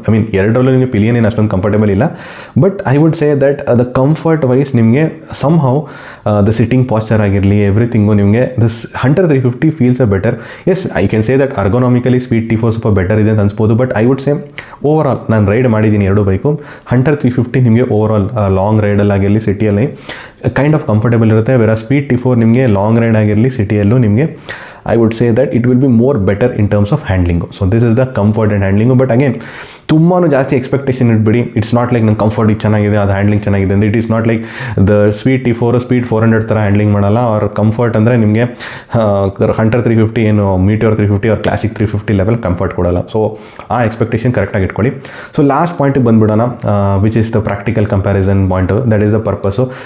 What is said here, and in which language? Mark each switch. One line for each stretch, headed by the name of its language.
English: I mean
Kannada: ಎರಡರಲ್ಲೂ ನಿಮಗೆ pillion ಏನು ಅಷ್ಟೊಂದು ಕಂಫರ್ಟೇಬಲ್ ಇಲ್ಲ,
English: But I would say that the comfort wise ನಿಮಗೆ somehow the sitting posture ಆಗಿರಲಿ everything ನಿಮಗೆ this Hunter 350 feels a better. As I can say that ergonomically Speed T4
Kannada: ಸ್ವಲ್ಪ better ಇದೆ ಅಂತ ಅನ್ಸ್ಬೋದು,
English: But I would say overall ನಾನು ride ಮಾಡಿದ್ದೀನಿ 2 bike.
Kannada: Hunter 350 ನಿಮಗೆ over all long ರೈಡಲ್ಲಿ ಆಗಿರಲಿ ಸಿಟಿಯಲ್ಲಿ ಕೈಂಡ್ ಆಫ್ ಕಂಫರ್ಟೇಬಲ್ ಇರುತ್ತೆ, ಬೇರೆ ಸ್ಪೀಡ್ T4 ನಿಮಗೆ ಲಾಂಗ್ ರೈಡ್ ಆಗಿರಲಿ ಸಿಟಿಯಲ್ಲೂ ನಿಮಗೆ
English: I would say that it will be more better in terms of handling. So this is the comfort and handling.
Kannada: But again, ತುಂಬಾ ಜಾಸ್ತಿ expectation ಇಟ್ಬಿಡಿ. It's not like ನನ್ನ comfort ಇದು ಚೆನ್ನಾಗಿದೆ, ಅದು handling ಚೆನ್ನಾಗಿದೆ ಅಂತ.
English: it is not like
Kannada: the speed T4 speed 400 ಥರ handling ಮಾಡಲ್ಲ. ಅವ್ರ ಕಂಫರ್ಟ್ ಅಂದರೆ ನಿಮಗೆ ಹಂಟರ್ 350 ಏನು ಮೀಟಿಯೋರ್ 350 ಅವ್ರ ಕ್ಲಾಸಿಕ್ 350 ಲೆವೆಲ್ ಕಂಫರ್ಟ್ ಕೊಡಲ್ಲ. ಸೊ ಆ ಎಕ್ಸ್ಪೆಕ್ಟೇಷನ್ ಕರೆಕ್ಟಾಗಿ ಇಟ್ಕೊಳ್ಳಿ. So last ಪಾಯಿಂಟಿಗೆ ಬಂದುಬಿಡೋಣ, which is the practical comparison point. That is the purpose.